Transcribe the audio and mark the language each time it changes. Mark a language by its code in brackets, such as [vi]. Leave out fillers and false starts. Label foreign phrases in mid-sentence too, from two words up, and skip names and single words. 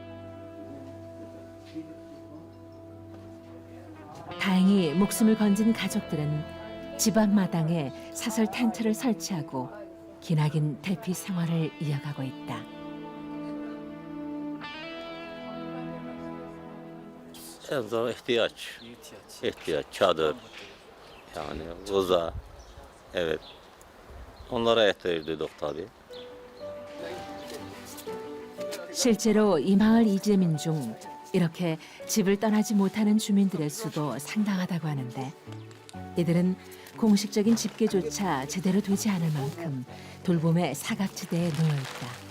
[ko] 다행히 목숨을 건진 가족들은 집 앞마당에 사설 텐트를 설치하고 기나긴 대피 생활을 이어가고 있다. [tr] En zor ihtiyaç. Çadır. Yani uza. Evet. Onlara ihtiyaç duyduk tabii. [ko] 실제로 이 마을 이재민 중 이렇게 집을 떠나지 못하는 주민들의 수도 상당하다고 하는데 이들은 공식적인 집계조차 제대로 되지 않을 만큼 돌봄의 사각지대에 놓여 있다.